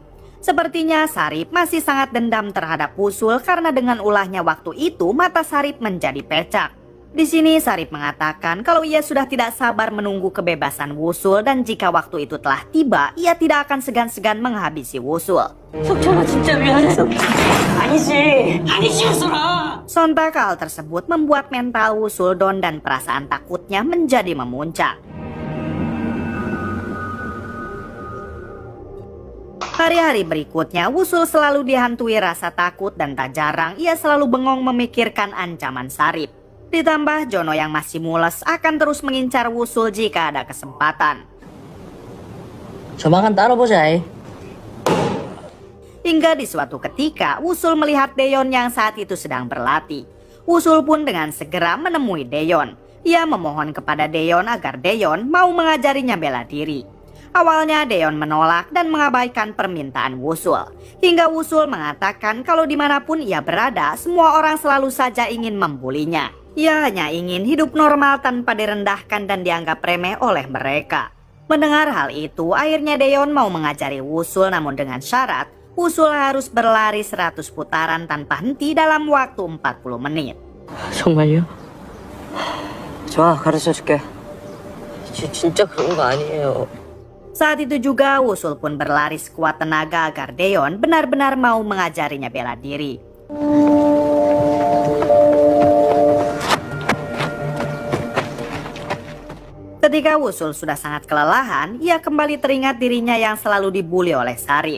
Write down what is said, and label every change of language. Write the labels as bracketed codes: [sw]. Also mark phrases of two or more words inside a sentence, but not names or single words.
[id] Sepertinya Sarip masih sangat dendam terhadap Wusul karena dengan ulahnya waktu itu mata Sarip menjadi pecak. Di sini Sarip mengatakan kalau ia sudah tidak sabar menunggu kebebasan Wusul dan jika waktu itu telah tiba, ia tidak akan segan-segan menghabisi Wusul. [ko] 석천아 진짜 미안해서. 아니지 호솔아. [id] Sontak hal tersebut membuat mental Wusul down dan perasaan takutnya menjadi memuncak. Hari-hari berikutnya, Wusul selalu dihantui rasa takut dan tak jarang ia selalu bengong memikirkan ancaman Sarip. Ditambah Jono yang masih mules akan terus mengincar Wusul jika ada kesempatan. [ko] 조만간 따라보자. [id] Hingga di suatu ketika, Wusul melihat Deyon yang saat itu sedang berlatih. Wusul pun dengan segera menemui Deyon. Ia memohon kepada Deyon agar Deyon mau mengajarinya bela diri. Awalnya Deyon menolak dan mengabaikan permintaan Wusul. Hingga Wusul mengatakan kalau dimanapun ia berada, semua orang selalu saja ingin membulinya. Ia hanya ingin hidup normal tanpa direndahkan dan dianggap remeh oleh mereka. Mendengar hal itu, akhirnya Deyon mau mengajari Wusul namun dengan syarat Wusul harus berlari 100 putaran tanpa henti dalam waktu 40 menit. [ko] 정말요? 좋아, 가르쳐줄게. 진짜 그런 거 아니에요. [id] Saat itu juga Wusul pun berlari sekuat tenaga agar Deyon benar-benar mau mengajarinya bela diri. Ketika Wusul sudah sangat kelelahan, ia kembali teringat dirinya yang selalu dibully oleh Sarip.